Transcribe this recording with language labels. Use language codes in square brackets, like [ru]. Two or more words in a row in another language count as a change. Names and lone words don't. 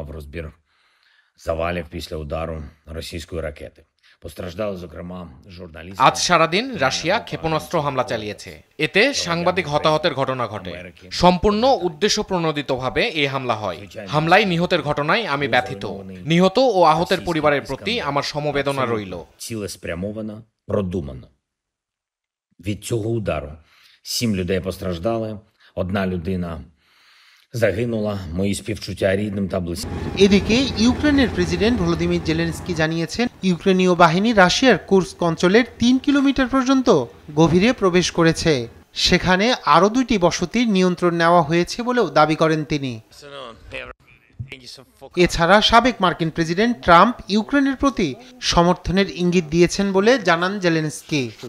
[bn] আজ সারাদিন রাশিয়া ক্ষেপণাস্ত্র হামলা চালিয়েছে। এতে সাংবাদিক হতাহতের ঘটনা ঘটে। সম্পূর্ণ উদ্দেশ্যপ্রণোদিতভাবে এই হামলা হয়। হামলায় নিহতের ঘটনায় আমি ব্যথিত। নিহত ও আহতের পরিবারের প্রতি আমার সমবেদনা রইল। [uk] Від цього удару 7 людей постраждали, 1 людина загинула. Мої співчуття рідним та близьким. [bn] এদিকে ইউক্রেনের প্রেসিডেন্ট ভলোদিমির জেলেনস্কি জানিয়েছেন, ইউক্রেনীয় বাহিনী রাশিয়ার কুর্স্ক অঞ্চলের 3 কিলোমিটার পর্যন্ত গভীরে প্রবেশ করেছে। সেখানে আরও 2টি বসতির নিয়ন্ত্রণ নেওয়া হয়েছে বলেও দাবি করেন তিনি। এছাড়া সাবেক মার্কিন প্রেসিডেন্ট ট্রাম্প ইউক্রেনের প্রতি সমর্থনের ইঙ্গিত দিয়েছেন বলে জানান জেলেনস্কি।